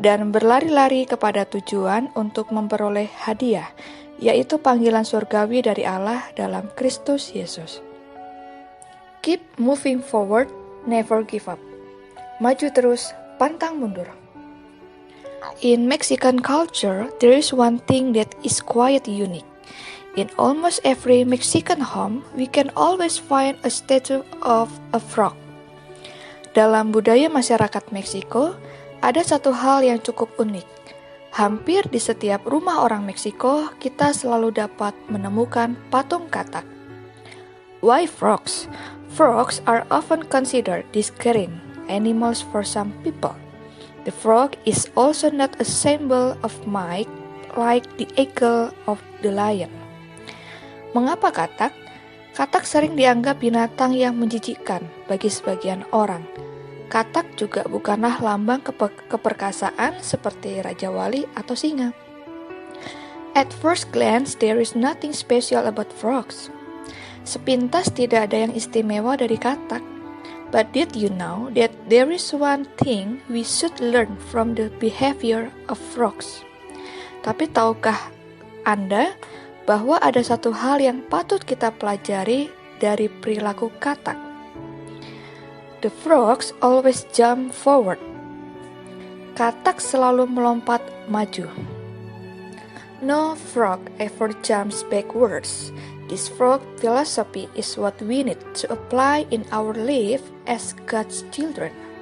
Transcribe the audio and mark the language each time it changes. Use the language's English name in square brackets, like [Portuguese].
[Indonesian] Dan berlari-lari kepada tujuan untuk memperoleh hadiah, yaitu panggilan surgawi dari Allah dalam Kristus Yesus. [English] Keep moving forward, never give up. [Indonesian] Maju terus, pantang mundur. [English] In Mexican culture, there is one thing that is quite unique. In almost every Mexican home, we can always find a statue of a frog. [Indonesian] Dalam budaya masyarakat Meksiko, ada satu hal yang cukup unik. Hampir di setiap rumah orang Meksiko, kita selalu dapat menemukan patung katak. [English] Why frogs? Frogs are often considered discaring animals for some people. The frog is also not a symbol of might like the eagle of the lion. [Indonesian] Mengapa katak? Katak sering dianggap binatang yang menjijikkan bagi sebagian orang. Katak juga bukanlah lambang keperkasaan seperti Raja Wali atau singa. [English] At first glance, there is nothing special about frogs. [Indonesian] Sepintas tidak ada yang istimewa dari katak. [English] But did you know that there is one thing we should learn from the behavior of frogs? [Indonesian] Tapi tahukah Anda bahwa ada satu hal yang patut kita pelajari dari perilaku katak? [English] The frogs always jump forward. [Indonesian] Katak selalu melompat maju. [English] No frog ever jumps backwards. This frog philosophy is what we need to apply in our life as God's children.